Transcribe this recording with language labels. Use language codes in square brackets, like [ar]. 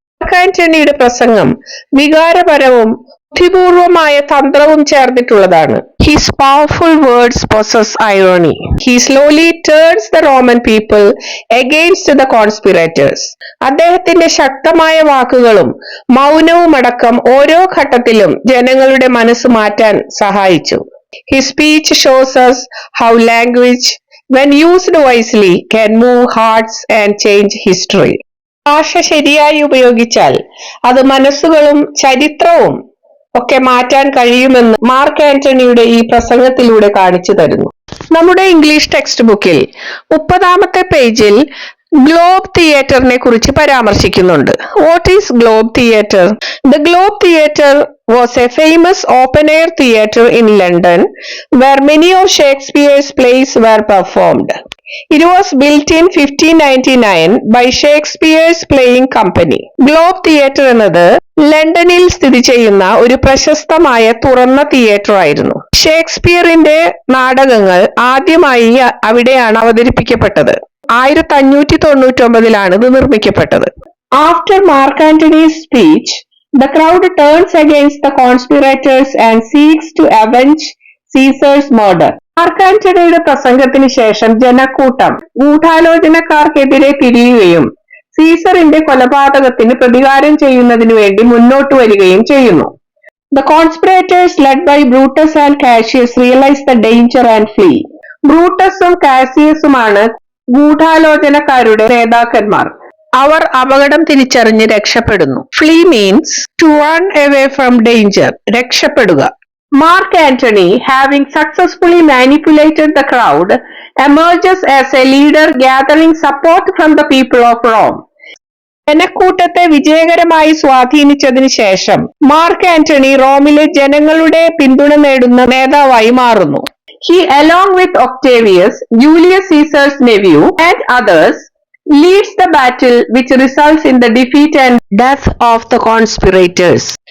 [ml] Mark ആന്റണിയുടെ പ്രസംഗം വികാരപരവും ബുദ്ധിപൂർവമായ തന്ത്രവും ചേർന്നിട്ടുള്ളതാണ്. [en] His powerful words possess irony. He slowly turns the Roman people against the conspirators. [ml] അദ്ദേഹത്തിന്റെ ശക്തമായ വാക്കുകളും മൗനവുമടക്കം ഓരോ ഘട്ടത്തിലും ജനങ്ങളുടെ മനസ്സ് മാറ്റാൻ സഹായിച്ചു. [en] His speech shows us how language, when used wisely, can move hearts and change history. [ml] ഭാഷ ശരിയായി ഉപയോഗിച്ചാൽ അത് മനസ്സുകളും ചരിത്രവും ഒക്കെ മാറ്റാൻ കഴിയുമെന്ന് മാർക്ക് ആന്റണിയുടെ ഈ പ്രസംഗത്തിലൂടെ കാണിച്ചു തരുന്നു. നമ്മുടെ ഇംഗ്ലീഷ് ടെക്സ്റ്റ് ബുക്കിൽ 30ാമത്തെ പേജിൽ ഗ്ലോബ് തിയേറ്ററിനെ കുറിച്ച് പരാമർശിക്കുന്നുണ്ട്. [en] What is Globe Theatre? The Globe Theatre was a famous open-air theatre in London where many of Shakespeare's plays were performed. It was built in 1599 by Shakespeare's Playing Company. [ml] Globe theatre എന്നത് ലണ്ടനിൽ സ്ഥിതി ചെയ്യുന്ന ഒരു പ്രശസ്തമായ തുറന്ന theatre ആയിരുന്നു. ഷേക്സ്പിയറിന്റെ നാടകങ്ങൾ ആദ്യമായി അവിടെയാണ് അവതരിപ്പിക്കപ്പെട്ടത്. 1599 ഇത് നിർമ്മിക്കപ്പെട്ടത്. [en] After Mark Antony's speech, the crowd turns against the conspirators and seeks to avenge Caesar's murder. [ml] Mark ആന്റണിയുടെ പ്രസംഗത്തിന് ശേഷം ജനക്കൂട്ടം ഗൂഢാലോചനക്കാർക്കെതിരെ തിരിയുകയും സീസറിന്റെ കൊലപാതകത്തിന് പ്രതികാരം ചെയ്യുന്നതിനു വേണ്ടി മുന്നോട്ട് വരികയും ചെയ്യുന്നു. [en] The conspirators led by Brutus and Cassius realize the danger and flee. [ml] ബ്രൂട്ടസും കാസിയസുമാണ് ഗൂഢാലോചനക്കാരുടെ നേതാക്കന്മാർ. അവർ അപകടം തിരിച്ചറിഞ്ഞ് രക്ഷപ്പെടുന്നു. [en] Flee means to run away from danger. [ml] രക്ഷപ്പെടുക. [en] Mark Antony, having successfully manipulated the crowd, emerges as a leader gathering support from the people of Rome. [ml] ജനക്കൂട്ടത്തെ വിജയകരമായി സ്വാധീനിച്ചതിന് ശേഷം mark Antony റോമിലെ ജനങ്ങളുടെ പിന്തുണ നേടുന്ന നേതാവായി മാറുന്നു. [en] He, along with Octavius, Julius Caesar's nephew, and others, leads the battle which results in the defeat and death of the conspirators.